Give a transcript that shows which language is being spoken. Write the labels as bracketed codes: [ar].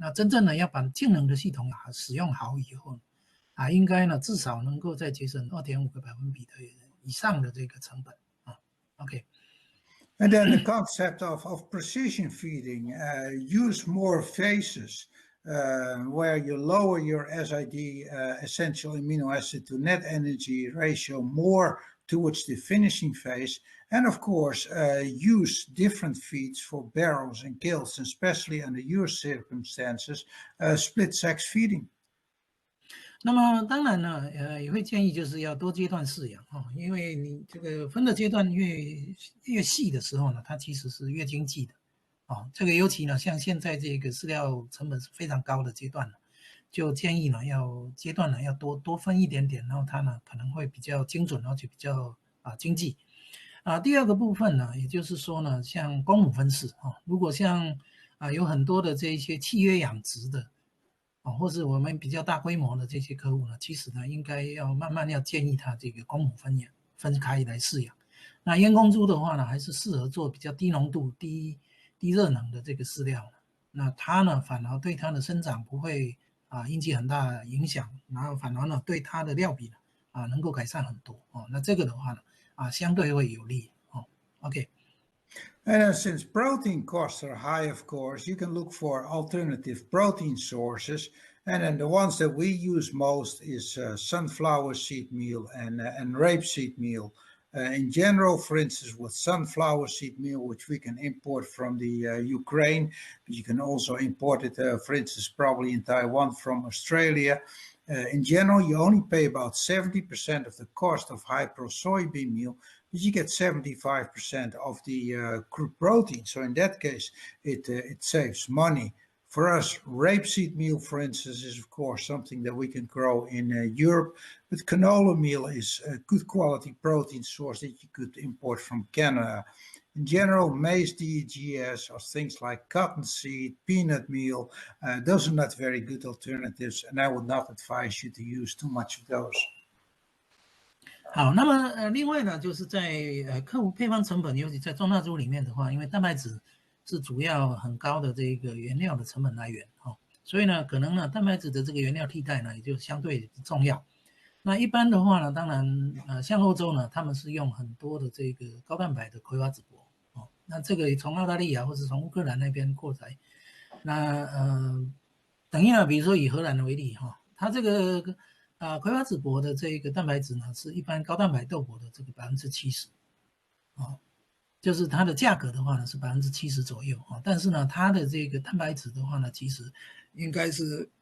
[zh] 那真正的要把净能的系统使用好以后应该呢至少能够再节省2.5个百分比的以上的这个成本OK。 [en] And then the concept of precision feeding, use more phases where you lower your SID, essential amino acid to net energy ratio more towards the finishing phase. And of course, use different feeds for barrows and kills, especially under your circumstances, split sex feeding. [zh] 那么当然呢，也会建议就是要多阶段饲养因为你这个分的阶段越细的时候呢，它其实是越经济的这个尤其呢，像现在这个饲料成本是非常高的阶段了，就建议呢阶段呢要多分一点点，然后它呢可能会比较精准，而且比较经济第二个部分呢，也就是说呢，像公母分饲如果像有很多的这一些契约养殖的或是我们比较大规模的这些客户呢，其实呢应该要慢慢要建议他这个公母分开来饲养。那阉公猪的话呢，还是适合做比较低浓度、低热能的这个饲料。那它呢反而对它的生长不会引起很大的影响，然后反而呢对它的料比呢能够改善很多那这个的话呢相对会有利OK。 [en] And since protein costs are high, of course, you can look for alternative protein sources. And then the ones that we use most is sunflower seed meal and rapeseed meal. In general, for instance, with sunflower seed meal, which we can import from the Ukraine, but you can also import it, for instance, probably in Taiwan from Australia. In general, you only pay about 70% of the cost of high-pro soybean meal, but you get 75% of the crude protein. So in that case, it saves money. For us, rapeseed meal, for instance, is of course something that we can grow in Europe, but canola meal is a good quality protein source that you could import from Canada. In general, maize DHEAS or things like cottonseed, peanut meal, those are not very good alternatives, and I would not advise you to use too much of those. [zh] 好，那么另外呢，就是在客户配方成本，尤其在中大猪里面的话，因为蛋白质是主要很高的这个原料的成本来源所以呢，可能呢蛋白质的这个原料替代呢也就相对重要。那一般的话呢，当然像欧洲呢，他们是用很多的这个高蛋白的葵花籽柏那这个从澳大利亚或是从乌克兰那边过来，那等于呢，比如说以荷兰为例它这个葵花籽柏的这个蛋白质呢，是一般高蛋白豆粕的这个70%就是它的价格的话呢是70%左右但是呢，它的这个蛋白质的话呢，其实应该是